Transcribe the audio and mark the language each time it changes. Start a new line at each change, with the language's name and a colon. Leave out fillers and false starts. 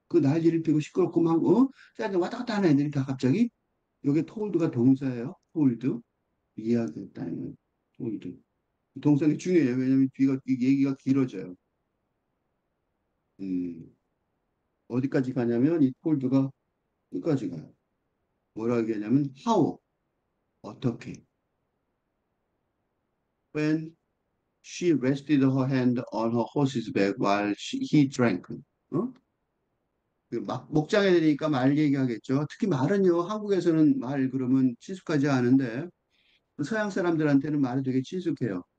Korean: 그 난리를 피고 시끄럽고 막 짜증 왔다 갔다 하는 애들이 다 갑자기 여기 told가 동사예요. told 이야기했다는 거예요. told 동사가 중요해요. 왜냐하면 뒤가 이 얘기가 길어져요. 음, 어디까지 가냐면 이 told가 끝까지 가요. 뭐라 얘기하냐면
English: how
Korean: 어떻게
English: when she rested her hand on her horse's back while he drank.
Korean: 어? 목장에 되니까 말 얘기하겠죠. 특히 말은요, 한국에서는 말 그러면 친숙하지 않은데, 서양 사람들한테는 말이 되게 친숙해요.